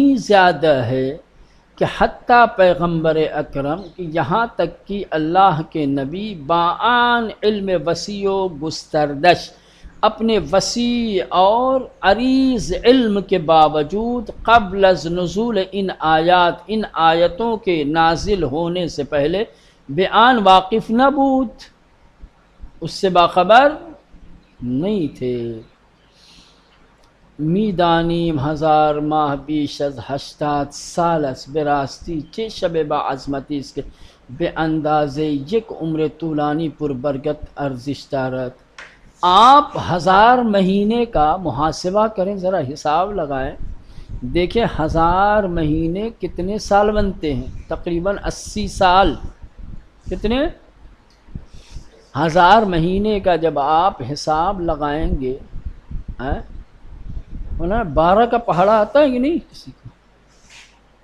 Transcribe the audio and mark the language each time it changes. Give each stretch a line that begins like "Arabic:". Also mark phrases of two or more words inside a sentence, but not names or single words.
Urdu: زیادہ ہے کہ حتیٰ پیغمبر اکرم کہ یہاں تک کہ اللہ کے نبی
Persian: باآن علم وسیع و گستردش،
Urdu: اپنے وسیع اور عریض علم کے باوجود
Persian: قبل از نزول
Urdu: ان آیتوں کے نازل ہونے سے پہلے
Persian: بیان واقف نہ بود،
Urdu: اس سے باخبر نہیں تھے۔
Persian: میدانیم 1000 ماہ بیش از 80 سال است، براستی چه شب با عظمتی است که به اندازه یک عمر طولانی پر برکت ارزش دارد۔
Urdu: آپ 1000 مہینے کا محاسبہ کریں، ذرا حساب لگائیں، دیکھیں 1000 مہینے کتنے سال بنتے ہیں، تقریباً 80 سال۔ کتنے؟ 1000 مہینے کا جب آپ حساب لگائیں گے، 12 کا پہاڑا آتا ہے کہ نہیں کسی کو؟